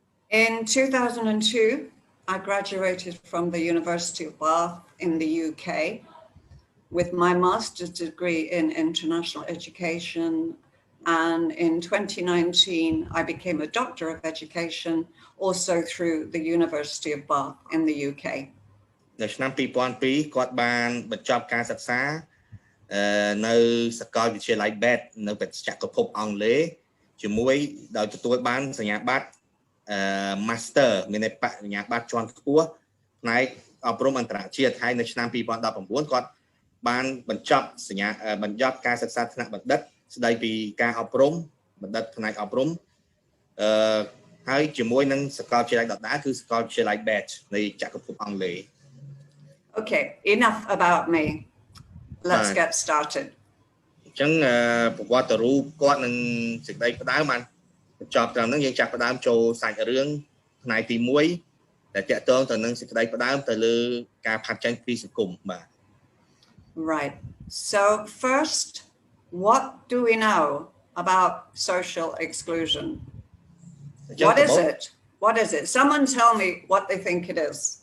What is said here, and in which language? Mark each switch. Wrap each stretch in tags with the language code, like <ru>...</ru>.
<en>In 2002, I graduated from the University of Bath in the UK with my master's degree in international education, and in 2019 I became a doctor of education also through the University of Bath in the UK.</en> <km>នៅឆ្នាំ2002គាត់បានបញ្ចប់ការសិក្សានៅសាកលវិទ្យាល័យ BET នៅបេសកភពអង់គ្លេសជាមួយដោយទទួលបានសញ្ញាបត្រMaster មានន័យបរិញ្ញាបត្រជាន់ខ្ពស់ផ្នែកអប់រំអន្តរជាតិហើយនៅឆ្នាំ2019គាត់បានបញ្ចប់ការសិក្សាថ្នាក់បណ្ឌិតស្ដីពីការអប់រំបណ្ឌិតផ្នែកអប់រំហើយជាមួយនឹងសាកលវិទ្យាល័យដដែលគឺសាកលវិទ្យាល័យ BET នៃចក្រភពអង់គ្លេស</km> <en>Okay, enough about me. Let's get started.</en> <km>អញ្ចឹងប្រវត្តិរូបគាត់នឹងសេចក្តីផ្ដើមបានបញ្ចប់ត្រឹមហ្នឹងយើងចាប់ផ្ដើមចូលសាច់រឿងផ្នែកទី1ដែលតាក់ទងទៅនឹងសេចក្តីផ្ដើមទៅលើការផាត់ចេញពីសង្គមបាទ</km> <en>Right. So first, what do we know about social exclusion? What is it? What is it? Someone tell me what they think it is.</en>